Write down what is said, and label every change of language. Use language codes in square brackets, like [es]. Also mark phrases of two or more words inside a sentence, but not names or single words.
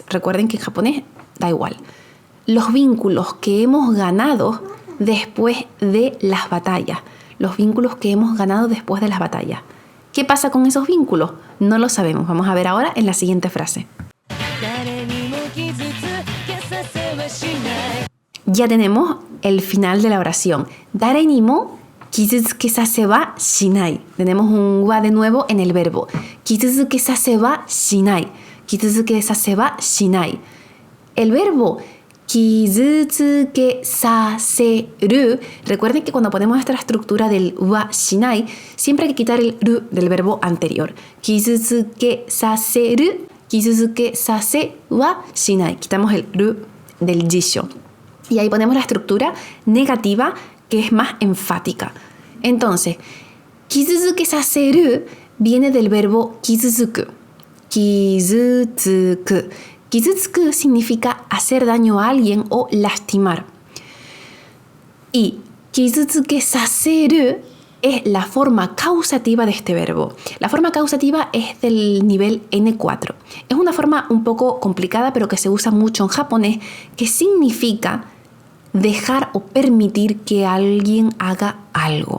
[es] Recuerden que en japonés da igual. Los vínculos que hemos ganado después de las batallas. Los vínculos que hemos ganado después de las batallas. ¿Qué pasa con esos vínculos? No lo sabemos. Vamos a ver ahora en la siguiente frase. Ya tenemos el final de la oración. [ja] 誰にも傷つけさせはしない. [es] Tenemos un wa de nuevo en el verbo. [ja] 傷つけさせはしない。傷つけさせはしない. [es] El verbo [ja] 傷つけさせる. [es] Recuerden que cuando ponemos esta estructura del [ja] はしない, [es] siempre hay que quitar el ru del verbo anterior. [ja] 傷つけさせる、傷つけさせはしない. [es] Quitamos el ru del jisho. Y ahí ponemos la estructura negativa, que es más enfática. Entonces, [ja] 傷つけさせる [es] viene del verbo kizuzuku. Kizutsuku. Kizutsuku significa hacer daño a alguien o lastimar. Y [ja] 傷つけさせる [es] es la forma causativa de este verbo. La forma causativa es del nivel N4. Es una forma un poco complicada, pero que se usa mucho en japonés, que significa dejar o permitir que alguien haga algo.